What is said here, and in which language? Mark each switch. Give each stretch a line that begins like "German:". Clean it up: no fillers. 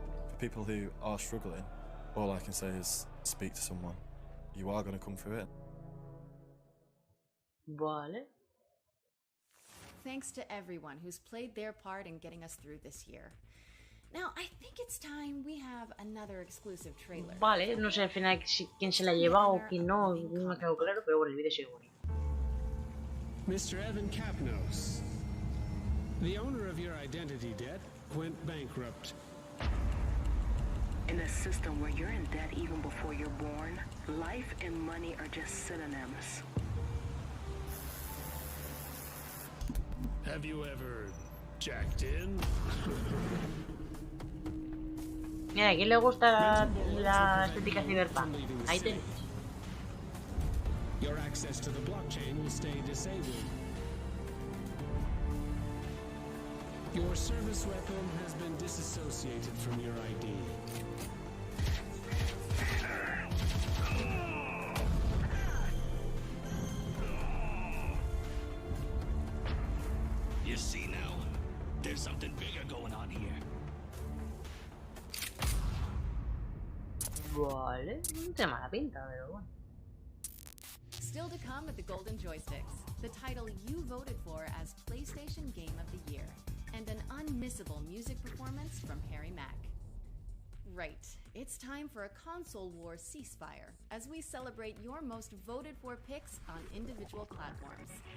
English: For people who are struggling, all I can say is speak to someone. You are going to come through it.
Spanish: Vale.
English: Thanks to everyone who's played their part in getting us through this year. Now, I think it's time we have another exclusive trailer.
Spanish: Vale, no sé al final quién se la lleva o quién no me quedó claro, pero bueno, el vídeo sigue bonito.
English: Mr. Evan Capnos, the owner of your identity debt went bankrupt. In a system where you're in debt even before you're born, life and money are just synonyms. Have you ever jacked in?
Spanish: Mira, ¿a quién le gusta la estética cyberpunk? Ahí tenéis.
English: Your access to the blockchain will stay disabled. Your service weapon has been disassociated from your ID. You see now, there's something bigger going on here.
Spanish: Vale, no tiene mala pinta, pero bueno.
English: Still to come at the Golden Joysticks, the title you voted for as PlayStation Game of the Year, and an unmissable music performance from Harry Mack. Right, it's time for a console war ceasefire as we celebrate your most voted for picks on individual platforms.